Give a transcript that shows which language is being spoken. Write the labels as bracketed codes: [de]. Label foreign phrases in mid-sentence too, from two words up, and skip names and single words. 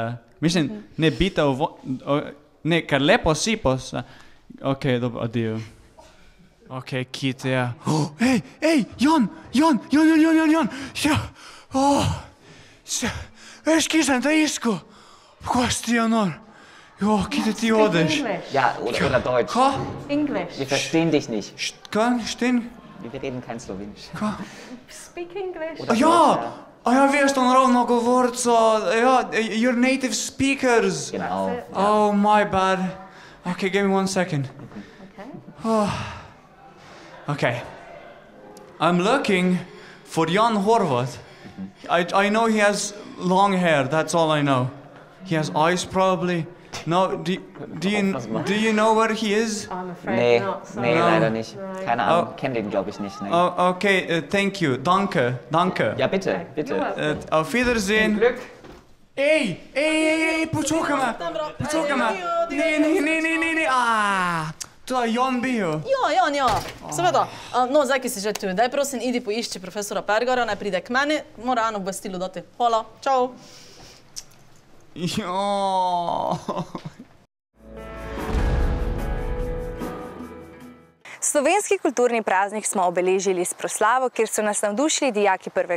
[sl] Mislim, ne bite ne, ker lepo si pa se. Ok, dobro, adijo. Ok, kit, ja. Jan! Veš, kje sem te iskal? Kaj si ti, Janor? Kje ti odeš? [de] Ja, oder Deutsch. [en] English. [de] Wir verstehen dich nicht. Stehen? Wir reden kein Slowenisch. [en] Speak English. [sl] Ja, veš to naravno govorco. [en] You're native speakers. [de] Genau. [en] Oh, my bad. Okay, give me 1 second. Okay. I'm looking for Jan Horvat. I know he has long hair, that's all I know. He has eyes probably. No, do you know where he is? I'm afraid not. [de] Nee, leider nicht. Keine Ahnung, kenn den glaube ich nicht. Okay, thank you. Danke. Ja, bitte. Auf Wiedersehen. Glück. [sl] Počakaj me. Ne. To je Jan bil. Ja. Seveda. No, zdaj, ki si že tu, daj prosim, idi poišči profesora Pergara, naj pride k meni, mora eno obvestilo dati. Hvala, čau. Slovenski kulturni praznik smo obeležili s proslavo, kjer so nas navdušili dijaki 1.